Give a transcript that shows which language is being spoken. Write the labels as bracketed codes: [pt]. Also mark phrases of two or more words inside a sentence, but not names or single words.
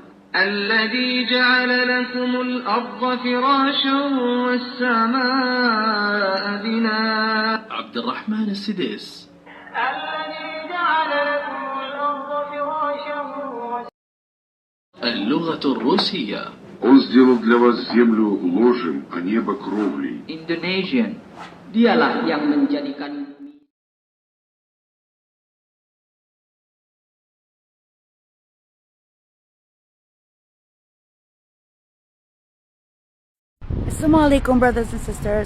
[ar] الذي جعل لكم الأرض فراشا والسماء بناء عبد الرحمن السديس الذي جعل لكم الأرض فراشا اللغة الروسية [ru] Он сделал для вас землю ложем, а небо кровлей. [en] Indonesian. [id] Dialah yang menjadikan [ar] السلام عليكم, [en] brothers and sisters.